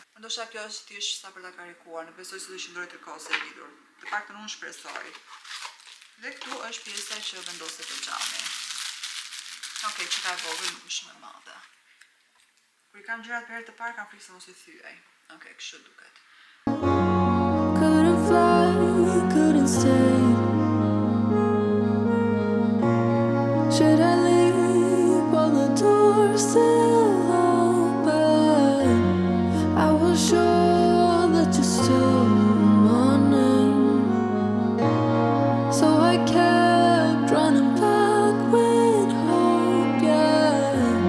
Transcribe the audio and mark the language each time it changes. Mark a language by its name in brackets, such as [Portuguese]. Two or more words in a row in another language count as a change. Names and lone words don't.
[Albanian] Ndoshta kjo është thjesht sa për ta karikuar, nuk besoj se do qëndrojë tërkohës e lidhur. Të paktën unë shpresoj. Dhe këtu është pjesa që vendoset te xhami. Okej, që ka e vogël nuk është shumë e madhe. Kur I kam gjërat për herë të parë kam frikë se mos I thyej. Okej, kështu duket. [English] Couldn't fly, couldn't stay. Should I leave while the door's still open? I was sure that you still my name, so I kept running back with hope, yeah.